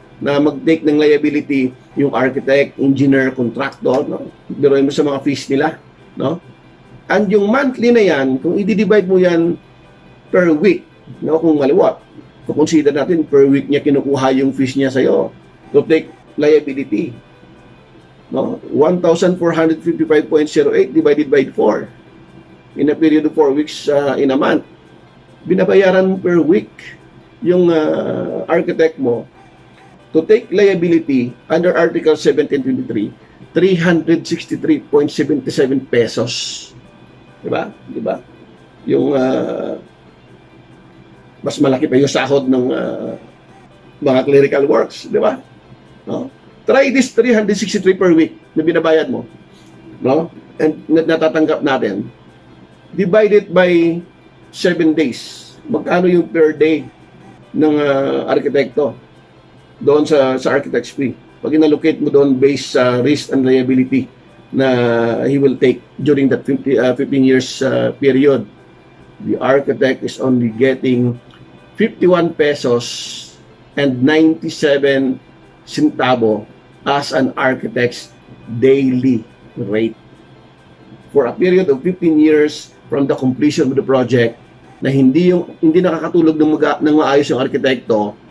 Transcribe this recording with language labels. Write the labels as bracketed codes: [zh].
[tl] Na mag-take ng liability yung architect, engineer, contractor, no? Biruin mo sa mga fees nila, no? And yung monthly na yan, kung i-divide mo yan per week, no? Kung maliwat, kung consider natin per week niya kinukuha yung fees niya sa'yo [en] to take liability, [tl] no? [en] 1,455.08 divided by 4 in a period of 4 weeks in a month. [tl] Binabayaran per week yung architect mo [en] to take liability under Article 1723, [tl] 363.77 pesos. Diba? Diba? Yung mas malaki pa yung sahod ng mga clerical works. Diba? No? [en] Try this 363 per week [tl] na binabayad mo. No? [en] And [tl] natatanggap natin. [en] Divide it by 7 days. [tl] Magkano yung per day ng arkitekto doon sa architect's fee? Pag inallocate mo doon [en] based sa risk and liability na he will take during that 15 years period, the architect is only getting 51 pesos and 97 centavo as an architect's daily rate for a period of 15 years from the completion of the project, [tl] na hindi nakakatulog ng maayos yung arkitekto.